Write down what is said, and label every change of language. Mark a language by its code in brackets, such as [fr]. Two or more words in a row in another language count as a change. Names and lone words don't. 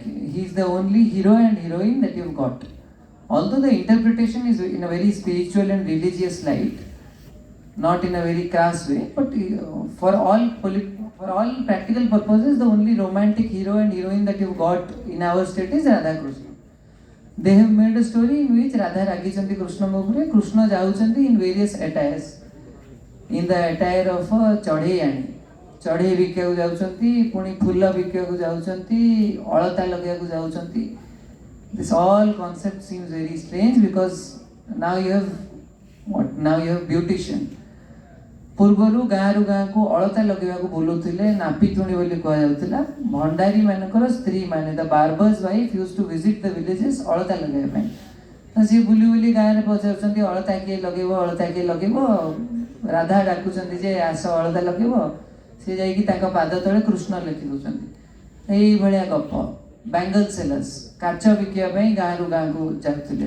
[en] He is the only hero and heroine that you've got. Although the interpretation is in a very spiritual and religious light, not in a very crass way, but for all practical purposes, the only romantic hero and heroine that you've got in our state is Radha Krishna. They have made a story in which [or] ରାଧା ରାଗିଛନ୍ତି କୃଷ୍ଣ ମୋକୁରେ, କୃଷ୍ଣ ଯାଉଛନ୍ତି [en] in various attires. In the attire of a Chadheyani. [or] ଚଢ଼େଇ ବିକିବାକୁ ଯାଉଛନ୍ତି, ପୁଣି ଫୁଲ ବିକିବାକୁ ଯାଉଛନ୍ତି, ଅଳତା ଲଗେଇବାକୁ ଯାଉଛନ୍ତି. [en] This all concept seems very strange because now you have beautician. [or] ପୂର୍ବରୁ ଗାଁରୁ ଗାଁକୁ ଅଳତା ଲଗେଇବାକୁ ବୁଲୁଥିଲେ, ନାପିତୁଣୀ ବୋଲି କୁହାଯାଉଥିଲା. ଭଣ୍ଡାରୀ ମାନଙ୍କର ସ୍ତ୍ରୀ ମାନେ [en] the barber's wife used to visit the villages [or] ଅଳତା ଲଗେଇବା ପାଇଁ. ତ ସିଏ ବୁଲି ବୁଲି ଗାଁରେ ପଚାରୁଛନ୍ତି ଅଳତା କିଏ ଲଗେଇବ, ଅଳତା କିଏ ଲଗେଇବ. ରାଧା ଡାକୁଛନ୍ତି ଯେ ଆସ ଅଳତା ଲଗେଇବ. ସେ ଯାଇକି ତାଙ୍କ ପାଦ ତଳେ କୃଷ୍ଣ ଲେଖି ଦେଉଛନ୍ତି. ଏଇଭଳିଆ ଗପ. [en] bangle sellers [or] କାଚ ବିକିବା ପାଇଁ ଗାଁରୁ ଗାଁକୁ ଯାଉଥିଲେ.